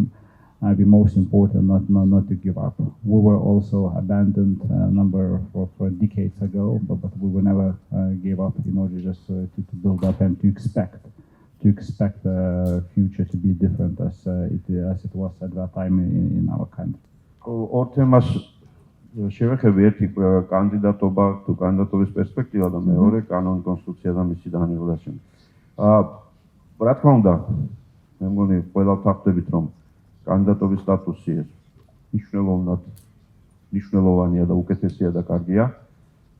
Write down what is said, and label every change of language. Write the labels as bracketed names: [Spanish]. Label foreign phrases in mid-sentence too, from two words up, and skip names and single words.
[English] The most important, not to give up. We were also abandoned a number of decades ago, but we will never give up in order just to build up and to expect the future to be different as it was at that time in our country. [Georgian] ორ თემას შევეხები, ერთი კანდიდატობა თუ კანდიდატობის პერსპექტივა და მეორე კანონი, კონსტიტუცია და მისი დანერგვა. რა თქმა უნდა, მე მგონი ყველა ვთანხმდებით, რომ კანდიდატობის სტატუსი მნიშვნელოვნად მნიშვნელოვანია და უკეთესია და კარგია.